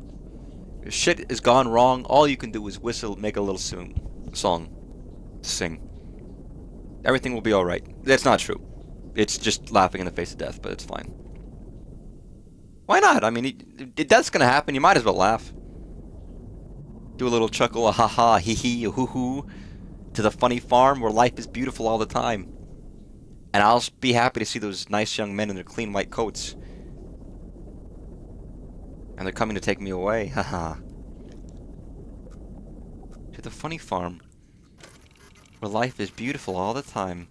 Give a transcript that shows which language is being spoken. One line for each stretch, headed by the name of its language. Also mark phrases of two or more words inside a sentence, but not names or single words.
English: If shit is gone wrong, all you can do is whistle, make a little song. Sing. Everything will be alright. That's not true. It's just laughing in the face of death, but it's fine. Why not? I mean, that's gonna happen. You might as well laugh. Do a little chuckle, a ha-ha, hee-hee, a hoo-hoo, to the funny farm where life is beautiful all the time. And I'll be happy to see those nice young men in their clean white coats. And they're coming to take me away, haha. To the funny farm where life is beautiful all the time.